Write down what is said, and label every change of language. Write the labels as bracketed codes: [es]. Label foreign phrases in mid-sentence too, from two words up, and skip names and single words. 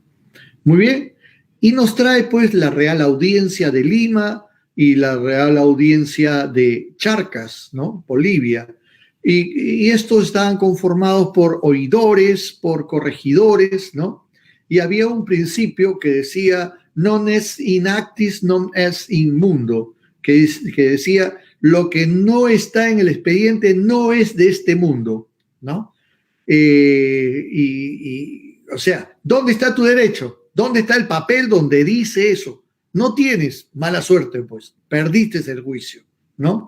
[es] Muy bien, y nos trae, pues, la Real Audiencia de Lima y la Real Audiencia de Charcas, ¿no? Bolivia. Y estos estaban conformados por oidores, por corregidores, ¿no? Y había un principio que decía [la] non est in actis, non est in mundo, [es] que decía lo que no está en el expediente no es de este mundo, ¿no? O sea, ¿dónde está tu derecho? ¿Dónde está el papel donde dice eso? No tienes, mala suerte, pues, perdiste el juicio, ¿no?